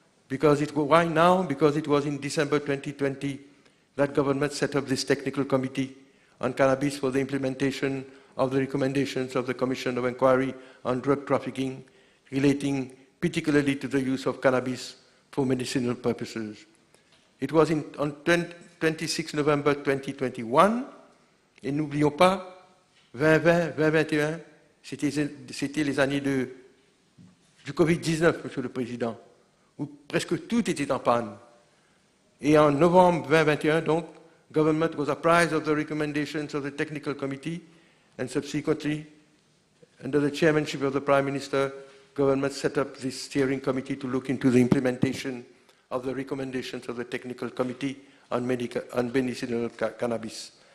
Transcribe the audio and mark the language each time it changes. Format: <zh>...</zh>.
<en>Why now? Because it was in December 2020 that government set up this technical committee on cannabis for the implementation of the recommendations of the Commission of Inquiry on Drug Trafficking, relating particularly to the use of cannabis for medicinal purposes. It was on 26 November 2021,</en> <fr>et n'oublions pas, 2020, 2021, c'était les années du Covid-19, Monsieur le Président, où presque tout était en panne. Et en novembre 2021, donc,</fr> <en>government was apprised of the recommendations of the technical committee, and subsequently, under the chairmanship of the Prime Minister, government set up this steering committee to look into the implementation of the recommendations of the technical committee on medicinal cannabis.</en>